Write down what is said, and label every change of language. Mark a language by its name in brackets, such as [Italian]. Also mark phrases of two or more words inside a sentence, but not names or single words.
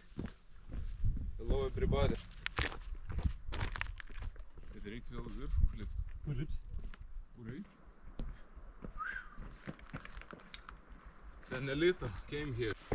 [English] Hello everybody. [Lithuanian] Tai reiks vėl viršų užlipti. Užlips. Kur eit? Senelita [English] came here.